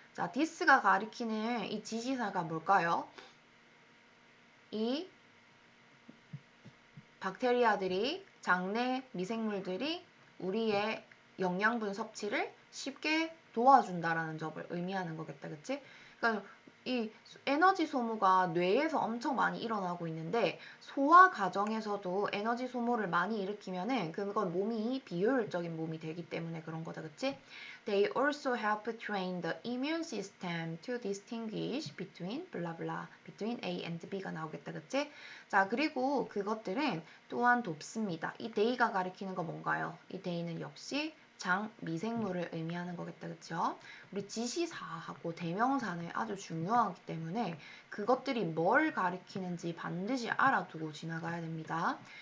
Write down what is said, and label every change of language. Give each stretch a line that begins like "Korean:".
Korean: 자, this가 가리키는 이 지시사가 뭘까요? 이 박테리아들이, 장내 미생물들이 우리의 영양분 섭취를 쉽게 도와준다라는 점을 의미하는 거겠다, 그치? 그러니까 이 에너지 소모가 뇌에서 엄청 많이 일어나고 있는데 소화 과정에서도 에너지 소모를 많이 일으키면은 그건 몸이 비효율적인 몸이 되기 때문에 그런 거다, 그치?
English: They also help train the immune system to distinguish between blah blah, between A and B가
Korean: 나오겠다, 그치? 자, 그리고 그것들은 또한 돕습니다. 이 데이가 가리키는 거 뭔가요? 이 데이는 역시 장 미생물을 의미하는 거겠다, 그쵸? 우리 지시사하고 대명사는 아주 중요하기 때문에 그것들이 뭘 가리키는지 반드시 알아두고 지나가야 됩니다.